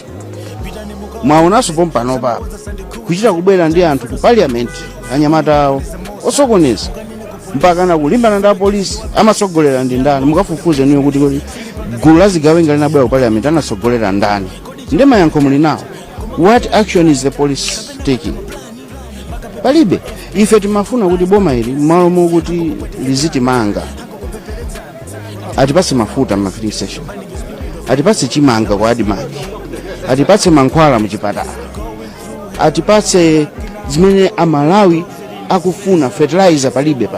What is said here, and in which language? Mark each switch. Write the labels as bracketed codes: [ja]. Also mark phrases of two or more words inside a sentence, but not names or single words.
[ny] Mwaonaso pompano papa. Kuchita kubwera ndi anthu ku parliament anyamata awo osokoneza mpaka na kulimbana ndi polisi amasogolera ndi ndani mukafufuze niyo kuti gulu la zigawenga linabwera ku parliament anasogolera ndani ndi mayankho muli nawo. [en] What action is the police taking? [ny] Palibe. Ife timafuna kuti boma ili malo mokuti lizitimanga atipatse mafuta ma [en] filling station, [ny] atipatse chimanga kwa adimaki, atipatse mankhwala muchipatala, atipatse zimene Amalawi akufuna fertilizer palibe pa.